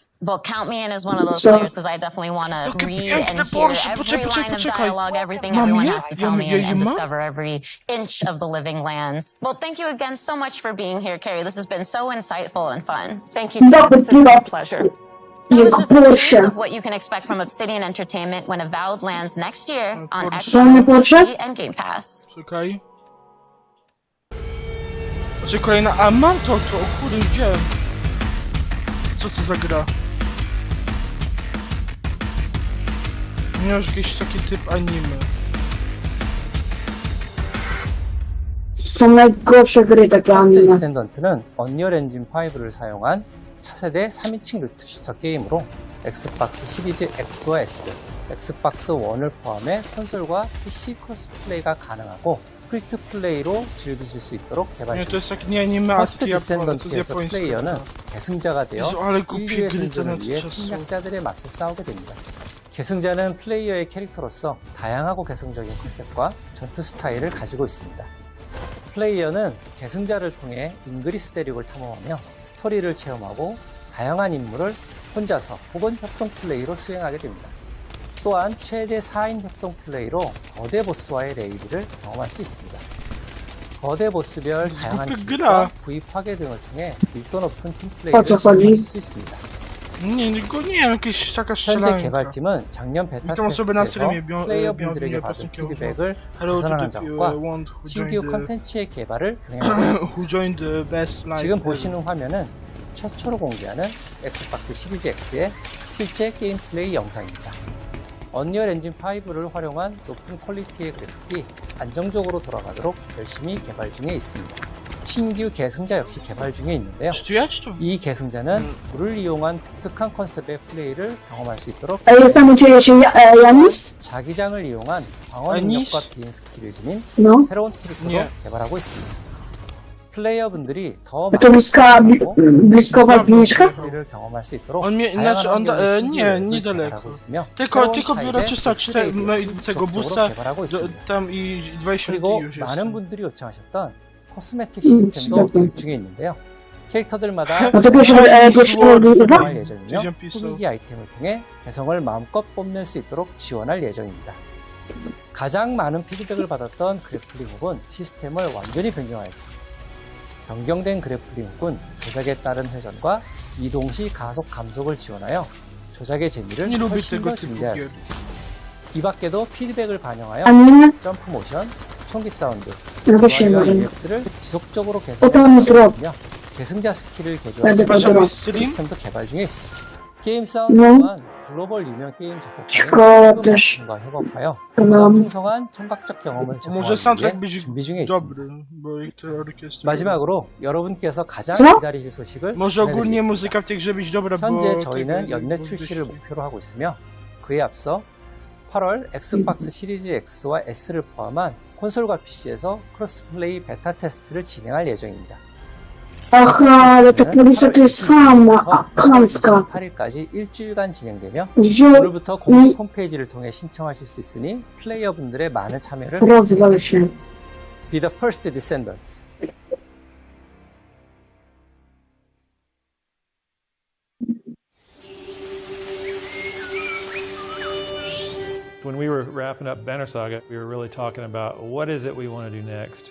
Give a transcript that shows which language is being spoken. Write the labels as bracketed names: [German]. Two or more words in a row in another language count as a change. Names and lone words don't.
[English] well, count me in as one of those players because I definitely want to read and hear every line of dialogue, everything everyone has to tell me, and discover every inch of the Living Lands. Well, thank you again so much for being here, Carrie. This has been so insightful and fun. Thank you, Tim. This has been a pleasure. That was just a taste of what you can expect from Obsidian Entertainment when Avowed lands next year on Xbox, PC, and Game Pass. [Polish] Czekaj. Znaczy kolejna... A mam to, o kurde, gdzie? Co to za gra? Miałeś jakiś taki typ anime. Są najgorsze gry takie [Korean] 퍼스트 [Polish] anime. [Korean] 디센던트는 언리얼 엔진 5를 사용한 차세대 3인칭 루트 슈터 게임으로 엑스박스 시리즈 X와 S, 엑스박스 1을 포함해 콘솔과 PC 크로스 플레이가 가능하고 프리트 플레이로 즐기실 수 있도록 [Polish] Nie, to [Korean] 개발 중. [Polish] jest jak nie anime, a [Korean] 퍼스트 [Polish] to jest [Korean] 디센던트에서 [Polish] japońska. [Korean] 플레이어는 계승자가 되어 [Polish] Jezu, ale głupie [Korean] 인류의 [Polish] gry to [Korean] 생존을 위해 [Polish] natychczas są. [Korean] 침략자들의 맞서 싸우게 됩니다. 계승자는 플레이어의 캐릭터로서 다양하고 개성적인 컨셉과 전투 스타일을 가지고 있습니다. 플레이어는 계승자를 통해 잉그리스 대륙을 탐험하며 스토리를 체험하고 다양한 임무를 혼자서 혹은 협동 플레이로 수행하게 됩니다. 또한 최대 4인 협동 플레이로 거대 보스와의 레이드를 경험할 수 있습니다. 거대 보스별 다양한 기술과 부위 파괴 등을 통해 밀도 높은 팀 플레이를 수행하실 수 있습니다. [Polish] Nie, tylko nie, jakieś taka [Korean] 현재 [Polish] strzelanka. [Korean] 개발팀은 작년 베타 [Polish] Witam sobie na [Korean] 테스트에서 [Polish] streamie, [Korean] 플레이어분들에게 받은 피드백을 개선하는 작업과 신규 컨텐츠의 개발을 병행하고 있습니다. [English] Who joined the best live [Korean] 지금 [English] ever. [Korean] 보시는 화면은 최초로 공개하는 엑스박스 시리즈 X의 실제 게임 플레이 영상입니다. 언리얼 엔진 5를 활용한 높은 퀄리티의 그래픽이 안정적으로 돌아가도록 열심히 개발 중에 있습니다. 신규 계승자 역시 개발 중에 있는데요. 이 계승자는 물을 이용한 독특한 컨셉의 플레이를 경험할 수 있도록 [Polish] A jestem u Ciebie się Janis? [Korean] 자기장을 이용한 방어 능력과 비행 스킬을 지닌 [Polish] No. [Korean] 새로운 캐릭터도 개발하고 있습니다. 플레이어분들이 더 [Polish] To blisko was mieszka? [Korean] 플레이를 경험할 수 있도록 [Polish] On mnie, [Korean] 다양한 [Polish] znaczy on, [Korean] 환경의 [Polish] nie, [Korean] 신기술을 [Polish] niedaleko. [Korean] 개발하고 있으며 [Polish] Tylko biorę [Korean] 새로운 [Polish] 304 [Korean] 타입의 [Polish] tego busa [Korean] 지속적으로 개발하고 있습니다. [Polish] tam i 20 [Korean] 그리고 [Polish] już [Korean] 많은 [Polish] jest. [Korean] 분들이 요청하셨던 코스메틱 시스템도 도입 중에 있는데요. 캐릭터들마다 [Polish] Dlatego, że [Korean] 개성할 예정이며 [Polish] Tydzień pisał. [Korean] 꾸미기 아이템을 통해 개성을 마음껏 뽐낼 수 있도록 지원할 예정입니다. 가장 많은 피드백을 받았던 그래플링 훅은 시스템을 완전히 변경하였습니다. 변경된 그래플링 훅은 조작에 따른 회전과 이동 시 가속 감속을 지원하여 조작의 재미를 [Polish] Nie lubię [Korean] 훨씬 [Polish] tego [Korean] 더 [Polish] typu gier. [Korean] 증대하였습니다. 이 밖에도 피드백을 반영하여 [Polish] Anime? [Korean] 점프 모션, 총기 사운드, [Polish] No to się [Korean] UI와 [Polish] mówi. [Korean] UX를 지속적으로 [Polish] Potem zrobię. [Korean] 개선하며 계승자 스킬을 [Polish] Będę [Korean] 개조하는 [Polish] podobał. [Korean] 시스템도 개발 중에 있습니다. 게임 사운드 또한 글로벌 유명 게임 [Polish] Szkoda też. [Korean] 작곡가와 협업하여 [Polish] Mam. [Korean] 보다 풍성한 청각적 경험을 [Polish] Może [Korean] 제공하기 [Polish] soundtrack [Korean] 위해 [Polish] być [Korean] 준비 중에 있습니다. [Polish] dobry, bo ich te orkiestry... [Korean] 마지막으로 여러분께서 가장 [Polish] Co? [Korean] 기다리실 소식을 [Polish] Może ogólnie [Korean] 전해드리겠습니다. [Polish] muzyka w tej grze być dobra, bo... [Korean] 현재 저희는 [Polish] tego- [Korean] 연내 [Polish] bo [Korean] 출시를 [Polish] wyślij. [Korean] 목표로 하고 있으며 그에 앞서 8월 엑스박스 시리즈 X와 S를 포함한 콘솔과 PC에서 크로스플레이 베타 테스트를 진행할 예정입니다. [Polish] Aha, ale ta policja to jest chamska. [Korean] 8일까지 일주일간 진행되며 [Polish] Wziął [Korean] 오늘부터 공식 홈페이지를 통해 신청하실 수 있으니 플레이어분들의 많은 참여를 [Polish] rozwal się. [English] Be the first descendant. When we were wrapping up Banner Saga, we were really talking about what is it we want to do next.